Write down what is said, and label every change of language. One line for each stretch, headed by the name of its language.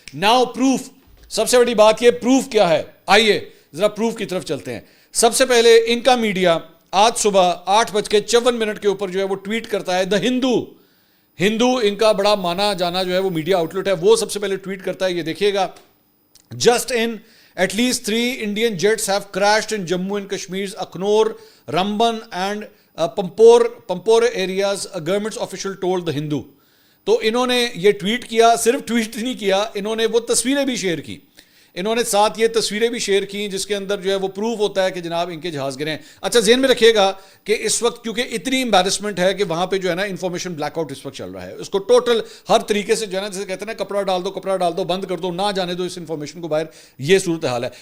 Urdu: Now proof, سب سے بڑی بات یہ پروف کیا ہے, آئیے ذرا پروف کی طرف چلتے ہیں. سب سے پہلے ان کا میڈیا آج صبح 8:54 کے اوپر جو ہے وہ ٹویٹ کرتا ہے, دا ہندو ان کا بڑا مانا جانا جو ہے وہ میڈیا آؤٹ لیٹ ہے, وہ سب سے پہلے ٹویٹ کرتا ہے, یہ دیکھیے گا, just in
English: At least 3 Indian jets have crashed in Jammu and Kashmir's Akhnor, Ramban and Pampore areas, a government official told The Hindu.
Urdu: تو انہوں نے یہ ٹویٹ کیا, صرف ٹویٹ نہیں کیا, انہوں نے وہ تصویریں بھی شیئر کی, انہوں نے ساتھ یہ تصویریں بھی شیئر کی جس کے اندر جو ہے وہ پروف ہوتا ہے کہ جناب ان کے جہاز گرے ہیں. اچھا ذہن میں رکھیے گا کہ اس وقت کیونکہ اتنی امبیرسمنٹ ہے کہ وہاں پہ جو ہے نا انفارمیشن بلیک آؤٹ اس وقت چل رہا ہے, اس کو ٹوٹل ہر طریقے سے جو ہے نا جیسے کہتے ہیں نا کپڑا ڈال دو بند کر دو, نہ جانے دو اس انفارمیشن کو باہر, یہ صورتحال ہے.